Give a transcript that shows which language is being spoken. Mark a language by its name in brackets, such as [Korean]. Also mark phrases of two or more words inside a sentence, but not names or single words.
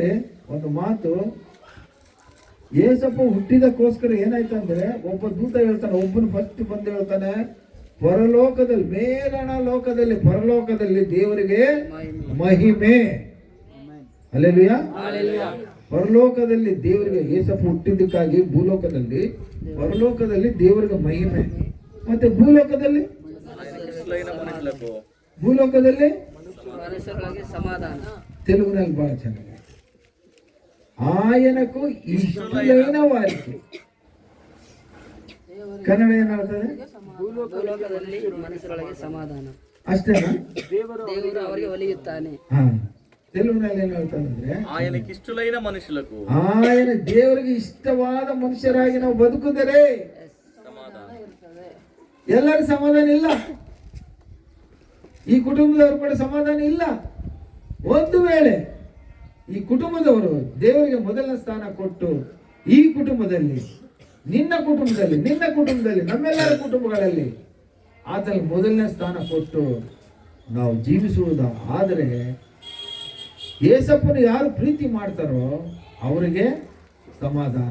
[Kannada] ಒಂದು ಮಾತು, ಏಸಪ್ಪ ಹುಟ್ಟಿದಕ್ಕೋಸ್ಕರ ಏನಾಯ್ತಂದ್ರೆ ಒಬ್ಬ ದೂತ ಹೇಳ್ತಾನೆ, ಒಬ್ಬನು ಫಸ್ಟ್ ಬಂದು ಹೇಳ್ತಾನೆ, ಪರಲೋಕದಲ್ಲಿ, ಮೇಲಣ ಲೋಕದಲ್ಲಿ, ಪರಲೋಕದಲ್ಲಿ ದೇವರಿಗೆ ಮಹಿಮೆ. ಹಲ್ಲೆಲೂಯಾ. ಪರಲೋಕದಲ್ಲಿ ದೇವರಿಗೆ, ಏಸಪ್ಪ ಹುಟ್ಟಿದ್ದಕ್ಕಾಗಿ ಭೂಲೋಕದಲ್ಲಿ, ಪರಲೋಕದಲ್ಲಿ ದೇವರಿಗೆ ಮಹಿಮೆ, ಮತ್ತೆ ಭೂಲೋಕದಲ್ಲಿ [Telugu] సమాధానం. [Kannada] తెలుగుನಲ್ಲಿ ಬಹಳ ಚೆನ್ನಾಗಿ, [Telugu] ఆయనకు ఇష్టమైన వారికి [Kannada] ಕನ್ನಡ ಏನು ಹೇಳ್ತದೆ? ಭೂಲೋಕದಲ್ಲಿ ಮನಸ್ಸರೊಳಗೆ ಸಮಾಧಾನ, ಅಷ್ಟೇನಾ? ದೇವರು ದೇವರು ಅವರಿಗೆ ಒಲಿಯುತ್ತಾನೆ. ಹಾ, తెలుగుನಲ್ಲಿ ಏನು ಹೇಳ್ತಾರೆ ಅಂದ್ರೆ, [Telugu] ఆయనకి ఇష్టలైన మనుషులకు [Kannada] ఆయన ದೇವರಿಗೆ ಇಷ್ಟವಾದ ಮನುಷ್ಯರಾಗಿ ನಾವು ಬದುಕಿದರೆ ಎಲ್ಲರಿಗೂ ಸಮಾಧಾನ ಇಲ್ಲ. ಈ ಕುಟುಂಬದವರು ಕೂಡ ಸಮಾಧಾನ ಇಲ್ಲ. ಒಂದು ವೇಳೆ ಈ ಕುಟುಂಬದವರು ದೇವರಿಗೆ ಮೊದಲನೇ ಸ್ಥಾನ ಕೊಟ್ಟು ಈ ಕುಟುಂಬದಲ್ಲಿ, ನಿನ್ನ ಕುಟುಂಬದಲ್ಲಿ, ನಮ್ಮೆಲ್ಲರ ಕುಟುಂಬಗಳಲ್ಲಿ ಆತನ ಮೊದಲನೇ ಸ್ಥಾನ ಕೊಟ್ಟು ನಾವು ಜೀವಿಸುವುದು ಆದರೆ, ಯೇಸಪ್ಪನ ಯಾರು ಪ್ರೀತಿ ಮಾಡ್ತಾರೋ ಅವರಿಗೆ ಸಮಾಧಾನ.